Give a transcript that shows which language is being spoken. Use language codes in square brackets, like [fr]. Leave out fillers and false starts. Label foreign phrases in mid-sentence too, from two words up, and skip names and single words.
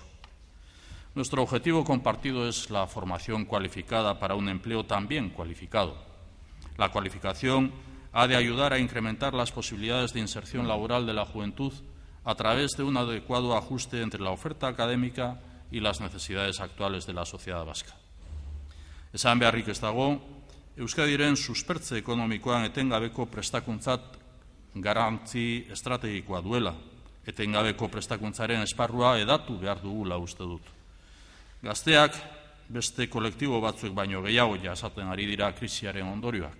[es] Nuestro objetivo compartido es la formación cualificada para un empleo también cualificado. La cualificación ha de ayudar a incrementar las posibilidades de inserción laboral de la juventud a través de un adecuado ajuste entre la oferta académica y las necesidades actuales de la sociedad vasca. [eu] Esan beharrik ez dago, Euskadiren suspertze ekonomikoan etengabeko prestakuntzat garrantzi estrategikoa duela. Etengabeko prestakuntzaren esparrua hedatu behar dugula uste dut. Gazteak beste kolektibo batzuek baino gehiago jasaten ari dira krisiaren ondorioak.